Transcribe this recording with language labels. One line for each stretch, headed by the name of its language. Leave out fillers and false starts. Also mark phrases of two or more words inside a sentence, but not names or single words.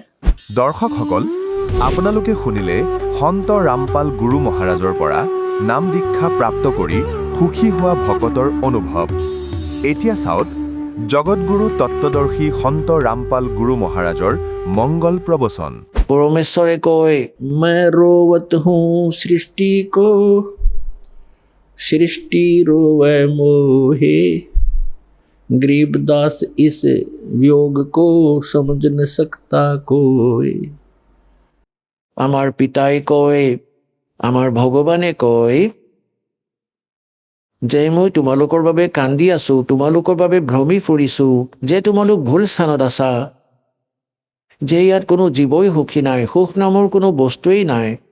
Assamese: দৰ্শকসকল, আপোনালোকে শুনিলে সন্ত ৰামপাল গুৰু মহাৰাজৰ পৰা নাম দীক্ষা প্ৰাপ্ত কৰি সুখী হোৱা ভকতৰ অনুভৱ। এতিয়া চাওক জগতগুৰু তত্ত্বদৰ্শী সন্ত ৰামপাল গুৰু মহাৰাজৰ মংগল প্ৰবচন।
Hindi: परमेश्वर कोय मैं रोवत हूँ सृष्टि को, सृष्टि रोवे मोहे, गरीबदास इस वियोग को समझ न सकता कोई।
Assamese: আমার পিতাই কয়, আমার ভগৱানে কয় যে মই তোমালোকৰ বাবে কান্দি আছো, তোমালোকৰ বাবে ভ্ৰমি ফুৰিছো, যে তোমালোক ভুল স্থানত আছা, যে ইয়াত কোনো জীৱই সুখী নাই, সুখ নামৰ কোনো বস্তুৱেই নাই,